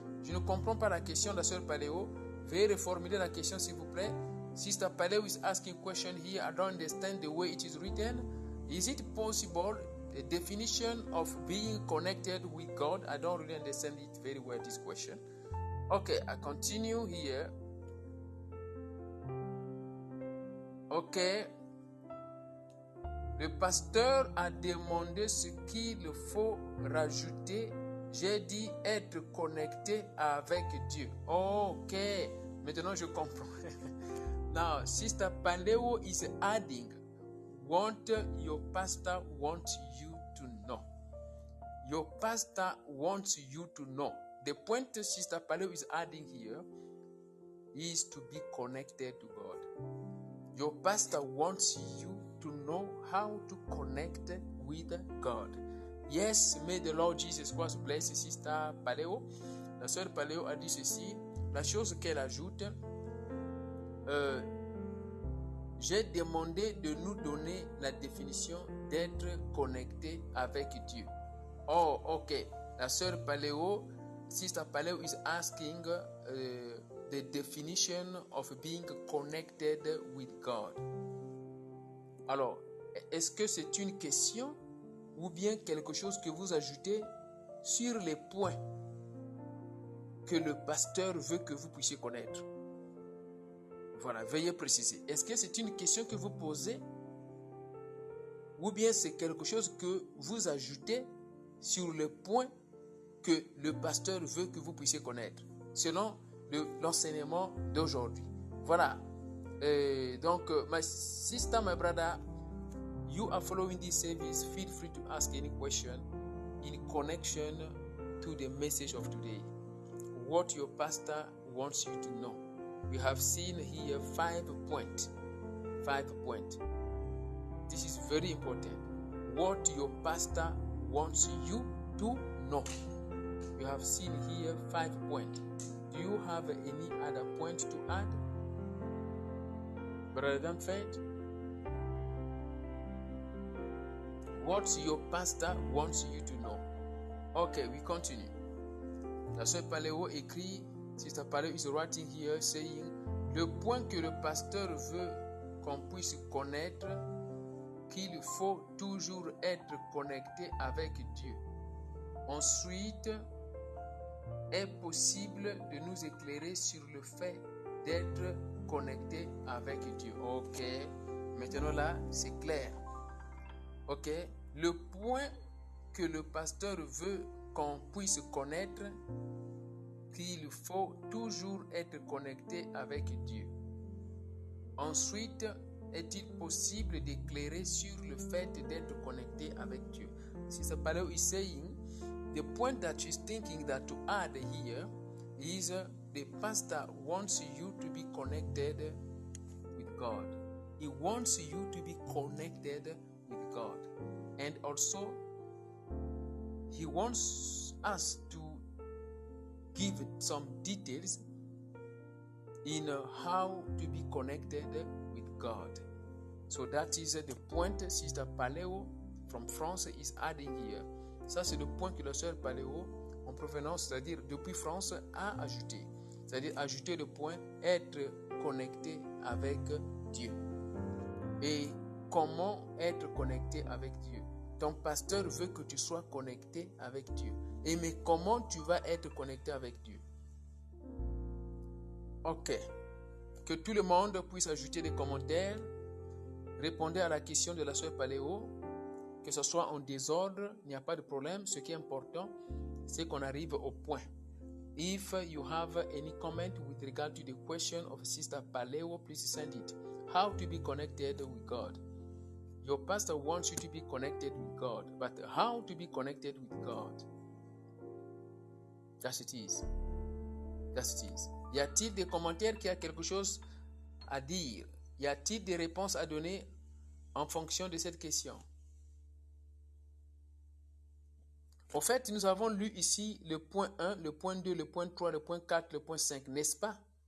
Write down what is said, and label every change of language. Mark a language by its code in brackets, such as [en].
[fr] Je ne comprends pas la question de la sœur Paléo. Veuillez reformuler la question s'il vous plaît. [en] Sister Paléo is asking question here. I don't understand the way it is written. Is it possible the definition of being connected with God? I don't really understand it very well, this question. Okay, I continue here. Okay. [fr] Le pasteur a demandé ce qu'il faut rajouter. J'ai dit être connecté avec Dieu. Ok, maintenant je comprends. [en] Now, Sister Pandeo is adding what your pastor wants you to know. Your pastor wants you to know. The point Sister Pandeo is adding here is to be connected to God. Your pastor wants you to know how to connect with God. Yes, may the Lord Jesus Christ bless Sister Paléo. [fr] La sœur Paléo a dit ceci. La chose qu'elle ajoute, j'ai demandé de nous donner la définition d'être connecté avec Dieu. Oh, ok. La sœur Paléo, [en] Sister Paléo is asking the definition of being connected with God. [fr] Alors, est-ce que c'est une question ou bien quelque chose que vous ajoutez sur les points que le pasteur veut que vous puissiez connaître? Voilà, veuillez préciser. Est-ce que c'est une question que vous posez ou bien c'est quelque chose que vous ajoutez sur le point que le pasteur veut que vous puissiez connaître selon l'enseignement d'aujourd'hui? Voilà. [en] Donc, my sister, my brother, you are following this service. Feel free to ask any question in connection to the message of today. What your pastor wants you to know. We have seen here 5 points. 5 points. This is very important. What your pastor wants you to know. We have seen here 5 points. Do you have any other point to add? Brother Danfeld? What your pastor wants you to know. Okay, we continue. [fr] La sœur Paléo écrit, [en] Sister Paléo is writing here saying, [fr] le point que le pasteur veut qu'on puisse connaître, qu'il faut toujours être connecté avec Dieu. Ensuite, est possible de nous éclairer sur le fait d'être connecté avec Dieu. Ok, maintenant là, c'est clair. Ok, le point que le pasteur veut qu'on puisse connaître, qu'il faut toujours être connecté avec Dieu. Ensuite, est-il possible d'éclairer sur le fait d'être connecté avec Dieu? [en] Sister Paléo is saying, the point that she's thinking that to add here is the pastor wants you to be connected with God. He wants you to be connected with God. And also, he wants us to give some details in how to be connected with God. So that is the point Sister Paléo from France is adding here. [fr] Ça, c'est le point que la sœur Paléo, en provenance, c'est-à-dire depuis France, a ajouté. C'est-à-dire ajouter le point être connecté avec Dieu. Et comment être connecté avec Dieu? Ton pasteur veut que tu sois connecté avec Dieu. Et mais comment tu vas être connecté avec Dieu? Ok. Que tout le monde puisse ajouter des commentaires. Répondez à la question de la sœur Paléo. Que ce soit en désordre, il n'y a pas de problème. Ce qui est important, c'est qu'on arrive au point. [en] If you have any comment with regard to the question of Sister Paléo, please send it. How to be connected with God. Your pastor wants you to be connected with God, but how to be connected with God? That's it is. That's it is. [fr] Y a-t-il des commentaires qui a quelque chose à dire? Y a-t-il des réponses à donner en fonction de cette question? En fait, nous avons lu ici le point 1, le point 2, le point 3, le point 4, le point 5, n'est-ce pas?